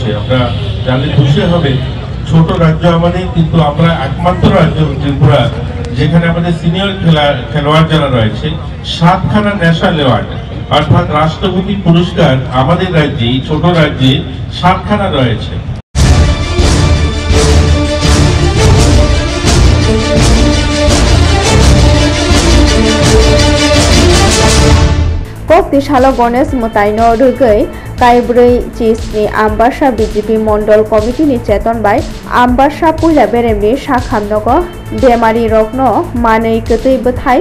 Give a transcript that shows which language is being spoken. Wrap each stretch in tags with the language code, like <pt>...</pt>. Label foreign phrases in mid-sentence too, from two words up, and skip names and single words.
<bn>আমরা জানলে খুশি হবে, ছোট রাজ্য আমাদের, কিন্তু আমরা একমাত্র রাজ্য ত্রিপুরা যেখানে আমাদের সিনিয়র খেলোয়াড় যারা রয়েছে 7খানা ন্যাশনাল অ্যাওয়ার্ড অর্থাৎ রাষ্ট্রপতি পুরস্কার আমাদের রাজ্যে, এই ছোট রাজ্যে 7খানা রয়েছে।</bn> <trp>Kokti Shalo Gones Mutaino Rugai Kaibrui Chisni Ambasha BJP Mondol Committee ni Cheton by Ambasha Pula Beremni Shakhamnogo Demari Rokno Manei Kutui Buthai</trp>